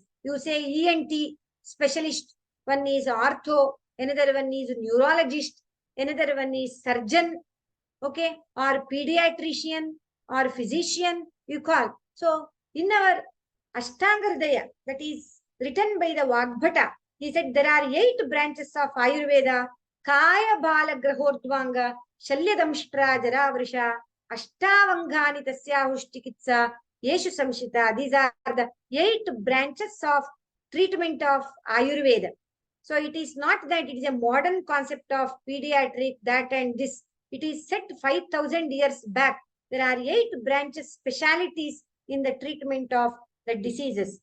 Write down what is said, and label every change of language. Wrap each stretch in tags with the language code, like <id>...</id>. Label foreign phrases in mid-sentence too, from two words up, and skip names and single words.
<en>You say ENT specialist, one is ortho, another one is neurologist, another one is surgeon, okay, or pediatrician or physician, you call. So in our Ashtanga Hridaya, that is written by the Vagbhata, he said there are 8 branches of Ayurveda:</en> <sa>Kaya Bala Grahordvanga, Shalyadamshtra Jaravrisha, Ashtavangani Tasyahushtikitsa, Yeshu Samshita.</sa> <en>These are the 8 branches of treatment of Ayurveda. So it is not that it is a modern concept of pediatric, that and this. It is set 5,000 years back. There are 8 branches, specialities in the treatment of the diseases.</en>